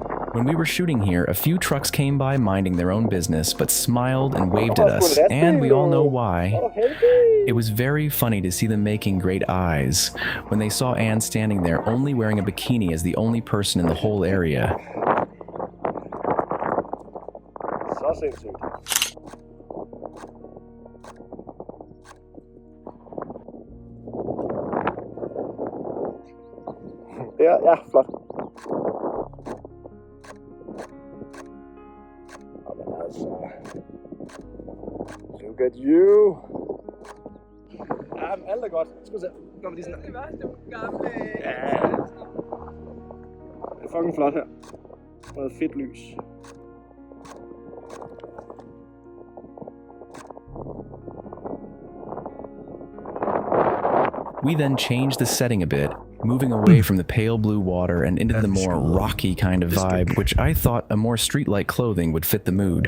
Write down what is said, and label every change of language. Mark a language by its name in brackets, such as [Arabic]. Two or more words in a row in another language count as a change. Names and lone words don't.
[English] When we were shooting here, a few trucks came by minding their own business, but smiled and waved at us, and we all know why. It was very funny to see them making great eyes when they saw Anne standing there only wearing a bikini as the only person in the whole area. [Danish] Så sindssygt. Ja, flot. Jamen altså. [English] Look at you. [Danish] Ja, alt er godt. Skal vi se. Gør vi lige sådan her. Det var sådan gamle... Ja. Det er fucking flot her. Noget fedt lys. [English] We then changed the setting a bit, moving away from the pale blue water and into the more rocky kind of vibe, which I thought a more street-like clothing would fit the mood.